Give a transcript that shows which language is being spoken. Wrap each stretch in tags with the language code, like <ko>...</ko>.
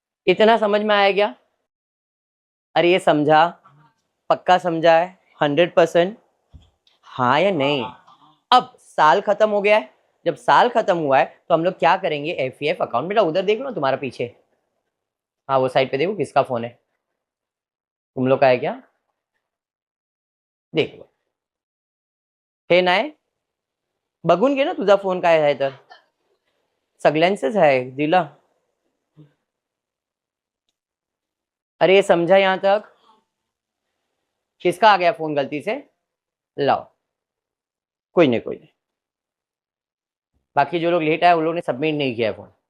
<hi>इतना समझ में आया क्या, अरे ये समझा, पक्का समझा है 100%, हाँ या नहीं। अब साल खत्म हो गया है, जब साल खत्म हुआ है तो हम लोग क्या करेंगे, एफईएफ अकाउंट, बेटा उधर देख लो तुम्हारा पीछे, हाँ वो साइड पे देखो किसका फोन है, तुम लोग का है क्या, देख लो।</hi> <mr>हे नाय बघून घे ना तुझा फोन काय आहे तर, सगळ्यांचेच आहे दिला।</mr> <hi>अरे ये समझा यहां तक, किसका आ गया फोन गलती से, लाओ, कोई नहीं कोई नहीं। बाकी जो लोग लेट आए उन लोग ने सबमिट नहीं किया फोन।</hi>